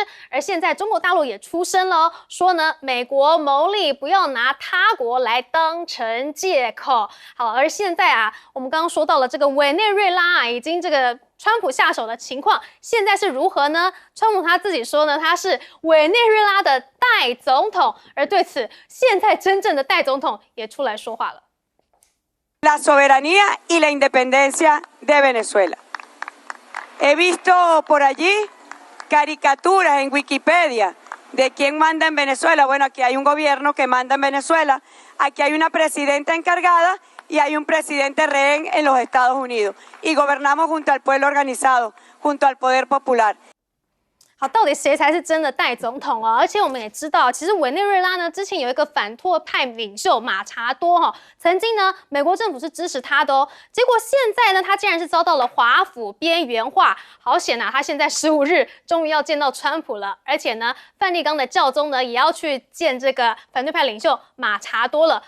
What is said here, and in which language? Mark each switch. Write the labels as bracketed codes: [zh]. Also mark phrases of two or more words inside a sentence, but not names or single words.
[zh] 而现在中国大陆也出声了，说呢，美国谋利不要拿他国来当成借口。好，而现在啊，我们刚刚说到了这个委内瑞拉啊，已经这个川普下手的情况，现在是如何呢？川普他自己说呢，他是委内瑞拉的代总统，而对此，现在真正的代总统也出来说话了。 [es] La soberanía y la independencia de Venezuela. He visto por allí caricaturas en Wikipedia de quién manda en Venezuela. Bueno, aquí hay un gobierno que manda en Venezuela, aquí hay una presidenta encargada y hay un presidente rehén en los Estados Unidos. Y gobernamos junto al pueblo organizado, junto al poder popular. [zh] 好，到底谁才是真的代总统啊？而且我们也知道，其实委内瑞拉呢，之前有一个反托派领袖马查多曾经呢，美国政府是支持他的哦。结果现在呢，他竟然是遭到了华府边缘化。好险啊，他现在15日终于要见到川普了，而且呢，梵蒂冈的教宗呢也要去见这个反对派领袖马查多了。